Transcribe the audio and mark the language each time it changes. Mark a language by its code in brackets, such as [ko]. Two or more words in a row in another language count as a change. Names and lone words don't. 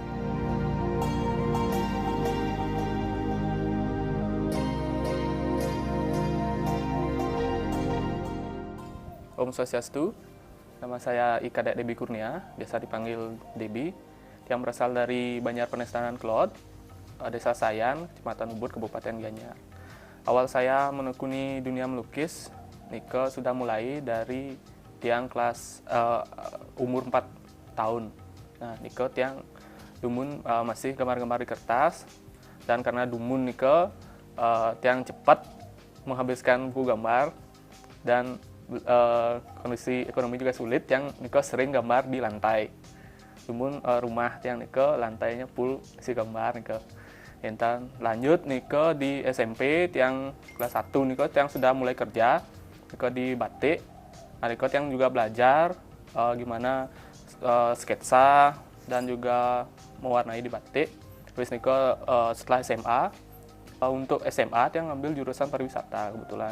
[ban] Om Swastiastu, [id] nama saya Ika Debbie Kurnia, biasa dipanggil Debbie, yang berasal dari Banjar Pendesanan Klod, Desa Sayan, Kecamatan Ubud, Kabupaten Gianyar. Awal saya menekuni dunia melukis, Nike sudah mulai dari tiang kelas umur 4 tahun. Nah, [ban] Nike tiang dumun [id] masih gambar-gambar di kertas, dan karena [ban] dumun Nike tiang [id] cepat menghabiskan buku gambar, dan kondisi ekonomi juga sulit, yang Nike sering gambar di lantai. Dumun rumah tiang Nike lantainya full isi gambar Nike. Entan lanjut Nike di SMP tiang kelas 1 [ban] Nike tiang [id] sudah mulai kerja Nike di batik. Nah, [ban] Nike tiang [id] juga belajar gimana sketsa dan juga mewarnai di batik. Terus Nike setelah SMA untuk SMA tiang ngambil jurusan pariwisata kebetulan.